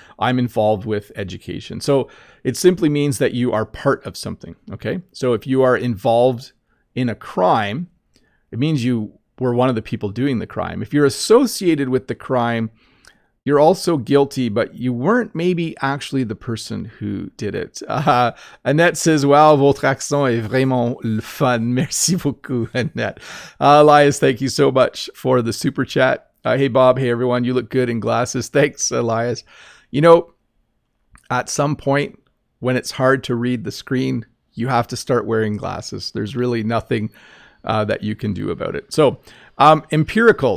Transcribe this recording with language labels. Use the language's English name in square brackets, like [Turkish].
[English] I'm involved with education. So it simply means that you are part of something. Okay. So if you are involved in a crime, it means you were one of the people doing the crime. If you're associated with the crime, you're also guilty, but you weren't maybe actually the person who did it. [French] Annette [English] says, wow, [French] votre accent est vraiment le fun. Merci beaucoup, Annette. [English] Elias, thank you so much for the super chat. Hey, Bob. Hey, everyone. You look good in glasses. Thanks, Elias. You know, at some point when it's hard to read the screen, you have to start wearing glasses. There's really nothing that you can do about it. So empirical.